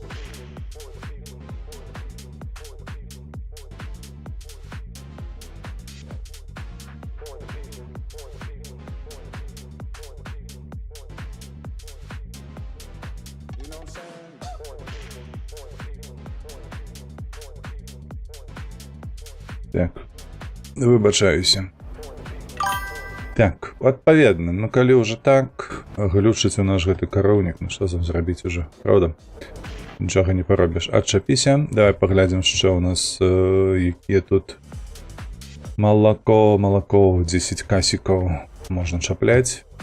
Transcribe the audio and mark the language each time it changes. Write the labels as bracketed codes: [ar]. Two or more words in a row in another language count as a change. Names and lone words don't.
[en] the people, for the people, for the people, for the people, for the people, for the people, for the people, for the people, for the people, for the people, you know what I'm saying? For the people, for the people, for the people, for [be] Так, выбачаюся. Так, адпаведна, ну калі ўжо так, глючыць у наш гэты кароўнік, ну што там зрабіць [ru] уже, правда? [be] Нічога не паробіш. Адчапіся, давай паглядзім, што ў нас, якія тут молоко, 10 касікаў можна чапляць.